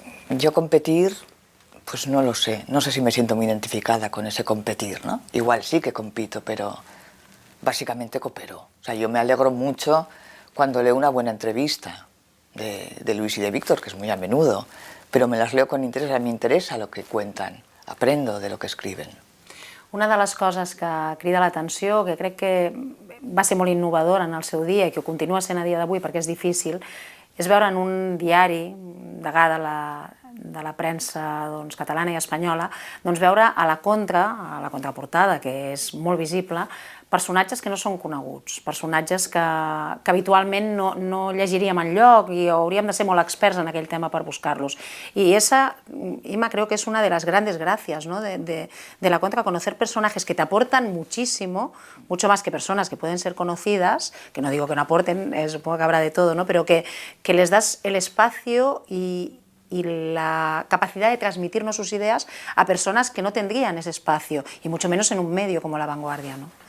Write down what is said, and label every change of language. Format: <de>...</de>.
<es>Yo competir, pues no lo sé, no sé si me siento muy identificada con ese competir, ¿no? Igual sí que compito, pero básicamente coopero. O sea, yo me alegro mucho cuando leo una buena entrevista de Luis y de Víctor, que es muy a menudo, pero me las leo con interés, me interesa lo que cuentan, aprendo de lo que escriben.</es> <ca>Una de les coses que crida l'atenció, que crec que va ser molt innovadora en el seu dia i que ho continua sent a dia d'avui perquè és difícil, és veure en un diari, degà de la premsa doncs, catalana i espanyola, doncs veure a la contraportada, que és molt visible, personatges que no són coneguts, personatges que habitualment no llegiríem enlloc i hauríem de ser molt experts en aquell tema per buscar-los.</ca> <es>Y esa, Ima, creo que es una de las grandes gracias, ¿no? de la contra, conocer personajes que te aportan muchísimo, mucho más que personas que pueden ser conocidas, que no digo que no aporten, supongo que habrá de todo, ¿no? Pero que les das el espacio y la capacidad de transmitirnos sus ideas a personas que no tendrían ese espacio, y mucho menos en un medio como La Vanguardia, ¿no?</es>